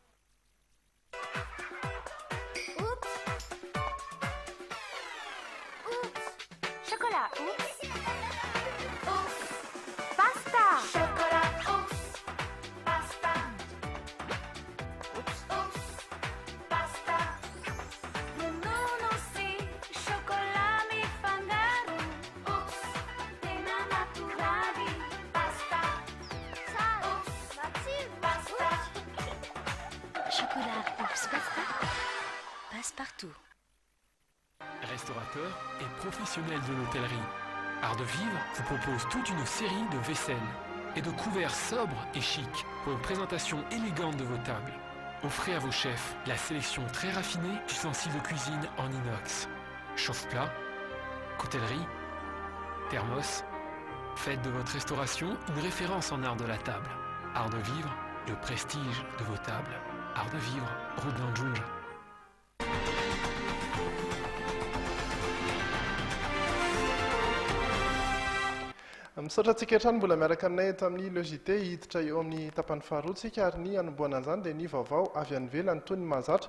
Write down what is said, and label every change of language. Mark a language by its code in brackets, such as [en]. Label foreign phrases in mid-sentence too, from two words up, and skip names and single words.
[fr] Chocolat, oups. Pasta. Chocolat, oups. Pasta. Oups. Pasta. [mg] Nohon'ny chocolat mi fangaro. Oups. Tena naturali. [fr] Pasta. Oups. Pasta. Chocolat, oups, pasta. Passe partout. Restaurateur et professionnel de l'hôtellerie, Art de Vivre vous propose toute une série de vaisselles et de couverts sobres et chics pour une présentation élégante de vos tables. Offrez à vos chefs la sélection très raffinée d'ustensiles de cuisine en inox, chauffe-plat, coutellerie, thermos. Faites de votre restauration une référence en art de la table. Art de Vivre, le prestige de vos tables. Art de Vivre, route d'Anjunja. [mg] Misaotra antsika hatrany mbola miaraka aminay eto amin'ny jité hiditra eo amin'ny tapany faharoatsika ary ny anomboana an'izany dia ny vaovao avy any ivelany toy ny mahazatra.